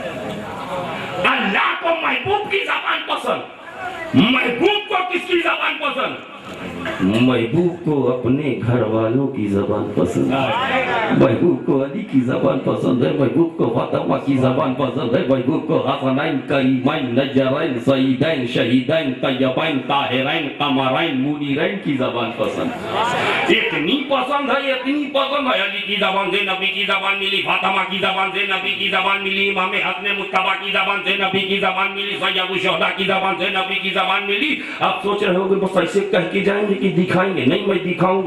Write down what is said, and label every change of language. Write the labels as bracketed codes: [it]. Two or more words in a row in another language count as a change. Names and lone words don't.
[ur] اللہ کو محبوب کی زبان پسند. محبوب کو کس کی زبان پسند؟ محبوب کو اپنے گھر والوں کی زبان پسند ہے. محبوب کو علی کی زبان پسند ہے، محبوب کو فاطمہ کی زبان پسند ہے، محبوب کو حسنین, کریمین، نظرین، سعیدین، شہیدین، طیبین، طاہرین، قمرین، منیرین کی زبان پسند. اتنی پسند ہے، اتنی پسند ہے، علی کی زبان سے نبی کی زبان ملی، فاطمہ کی زبان سے نبی کی زبان ملی، امام حسن مجتبیٰ کی زبان سے نبی کی زبان ملی، سید شہداء کی زبان سے نبی کی زبان ملی. آپ سوچ رہے ہوں گے بس ایسے کہہ کے جائیں گے کہ دکھائیں گے، نہیں، میں دکھاؤں گا.